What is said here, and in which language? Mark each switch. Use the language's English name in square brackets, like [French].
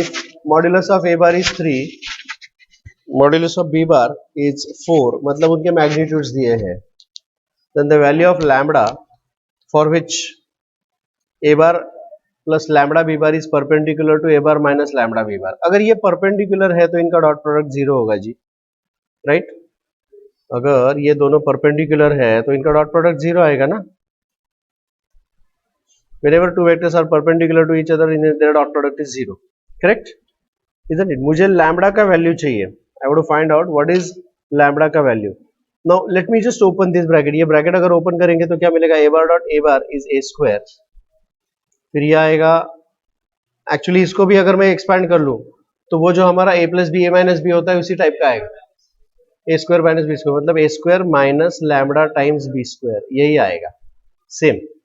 [English] if modulus of a bar is 3, modulus of b bar is 4, [Hindi] मतलब उनके magnitudes दिए हैं, [English] Then the value of lambda for which a bar plus lambda b bar is perpendicular to a bar minus lambda b bar. [Hindi] अगर ये perpendicular है तो इनका dot product 0 होगा जी, [English] Right? [Hindi] अगर ये दोनों परपेंडिकुलर है तो इनका डॉट प्रोडक्ट 0 आएगा ना। [English] whenever two vectors are perpendicular to each other, in their dot product is 0, correct, isn't it? [Hindi] मुझे लैम्बडा का वैल्यू चाहिए, [English] I want to find out what is [Hindi] lambda का value. [English] now let me just open this bracket, [Hindi] ये bracket अगर open करेंगे तो क्या मिलेगा, a bar dot a bar is a square, फिर ये आएगा, एक्चुअली इसको भी अगर मैं एक्सपैंड कर लूं तो वो जो हमारा a plus B A minus B होता है उसी टाइप का आएगा, ए स्क्वायर माइनस बी स्क्वायर, मतलब ए square minus lambda times B square, यही आएगा सेम।